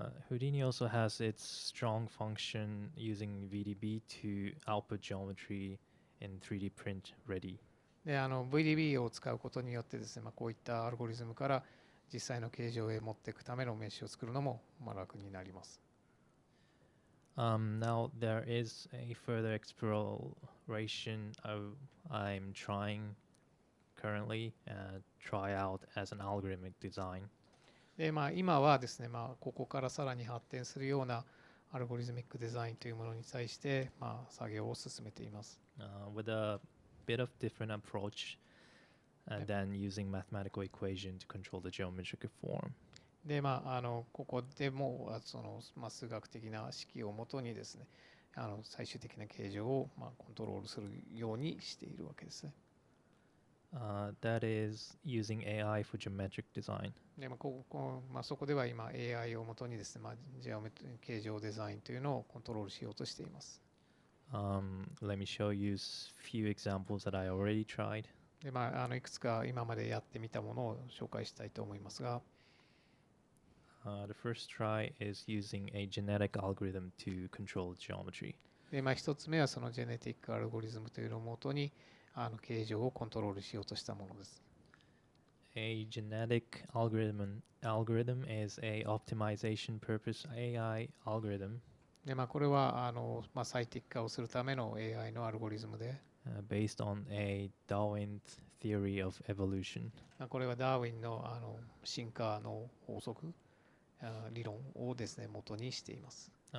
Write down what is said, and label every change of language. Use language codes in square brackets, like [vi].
[en] Houdini also has its strong function using VDB to output geometry in 3D print ready. [ja] で、VDB を使うことによってですね、こういったアルゴリズムから実際の形状へ持っていくためのメッシュを作るのも、楽になります。 [en] Now there is a further exploration I'm trying currently try out as an algorithmic design. [ja] で、今はですね、ここからさらに発展するようなアルゴリズミックデザインというものに対して、作業を進めています。 [en] With a bit of different approach than using mathematical equation to control the geometric form. [ja] で、ここでもその数学的な式をもとにですね、最終的な形状をコントロールするようにしているわけですね。 [en] That is using AI for geometric design. [ja] で、そこでは今 AI をもとにですね、形状デザインというのをコントロールしようとしています。 [en] Let me show you few examples that I already tried. [ja] で、いくつか今までやってみたものを紹介したいと思いますが、 [en] The first try is using a genetic algorithm to control geometry. [ja] で、一つ目はそのジェネティックアルゴリズムというのをもとに形状をコントロールしようとしたものです。 [en] A genetic algorithm is a optimization purpose AI algorithm [ja] で、これは最適化をするための AI のアルゴリズムで、 [en] based on a Darwin theory of evolution. [ja] これはダーウィンの進化の法則、理論をですね、元にしています。